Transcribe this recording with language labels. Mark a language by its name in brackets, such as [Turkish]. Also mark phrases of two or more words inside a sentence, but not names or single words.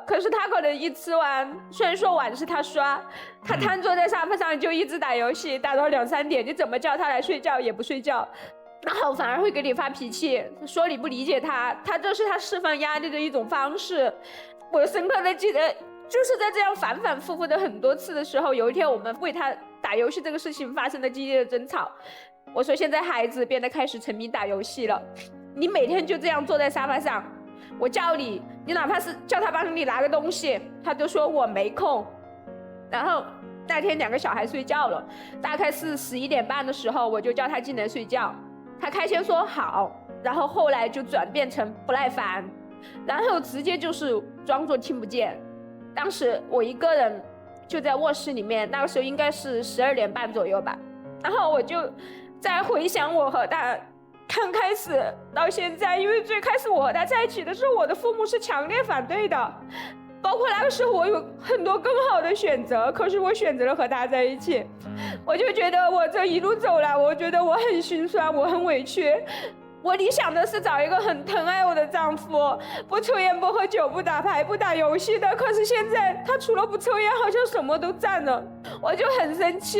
[Chinese] 可是他可能一吃完，雖然說碗是他刷，他癱坐在沙發上就一直打遊戲，打到2、3點，你怎麼叫他來睡覺也不睡覺，然後反而會給你發脾氣，說你不理解他，這是他釋放壓力的一種方式。我深刻的記得，就是在這樣反反复复的很多次的時候，有一天我們為他打遊戲這個事情發生了激烈的爭吵。我說現在孩子變得開始沉迷打遊戲了，你每天就這樣坐在沙發上，我叫你，你哪怕是叫他幫你拿個東西，他就說我沒空。然後那天2個小孩睡覺了，大概是11點半的時候，我就叫他進來睡覺，他開先說好，然後後來就轉變成不耐煩，然後直接就是裝作聽不見。當時我一個人就在臥室裡面，那個時候應該是12點半左右吧。然後我就在回想我和他剛開始到現在，因為最開始我和他在一起的時候，我的父母是強烈反對的，包括那個時候我有很多更好的選擇，可是我選擇了和他在一起。我就覺得我這一路走來，我覺得我很心酸，我很委屈。我理想的是找一個很疼愛我的丈夫，不抽煙不喝酒不打牌不打遊戲的，可是現在他除了不抽煙好像什麼都占了，我就很生氣。